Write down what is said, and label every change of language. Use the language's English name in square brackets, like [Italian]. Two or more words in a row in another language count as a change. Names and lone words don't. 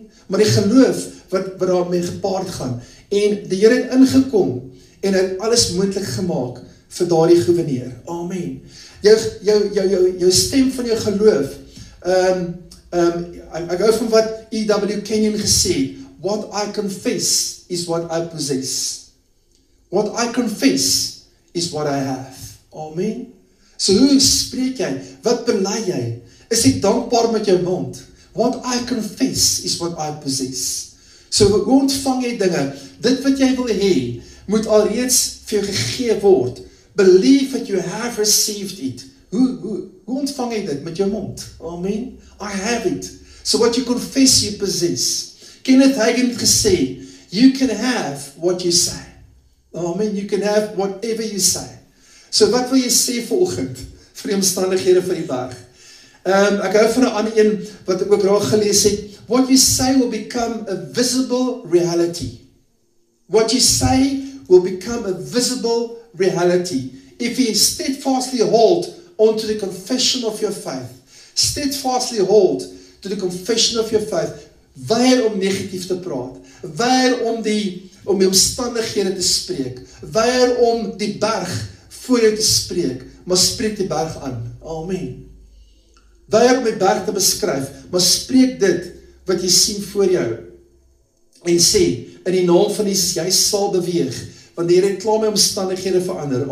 [Afrikaans] Maar die geloof wat daarmee gepaard gaan, en die Here het ingekom, en hy het alles moontlik gemaak, vir daardie gouverneur. Amen. Jou stem van jou geloof, ek hou van wat E.W. Kenyon gesê, [English] what I confess is what I possess. What I confess is what I have. [Afrikaans] Amen. So hoe spreek jy? Wat bely jy? Is jy dankbaar met jou mond? [English] What I confess is what I possess. [Afrikaans] So hoe ontvang jy dinge? Dit wat jy wil hê, moet alreeds vir jou gegee word. [English] Believe that you have received it. [Afrikaans] Hoe ontvang jy dit? Met jou mond. [English] Amen. I have it. So what you confess, you possess. [Afrikaans] Kenneth Hagin het gesê, [English] you can have what you say. Amen. You can have whatever you say. [Afrikaans] So wat wil jy sê vanoggend? Vir die omstandighede van die berg. Ek hou van 'n ander een, wat ek ook raak gelees het. [English] What you say will become a visible reality. What you say will become a visible reality. If you steadfastly hold onto the confession of your faith, steadfastly hold to the confession of your faith, [Afrikaans] weier om negatief te praat, weier om die omstandighede te spreek, weier om die berg voor jou te spreek, maar spreek die berg aan. Amen. Weier om die berg te beskryf, maar spreek dit wat jy sien voor jou, en sê, in die naam van Jesus, jy sal beweeg, want die Here het klaar my omstandighede verander.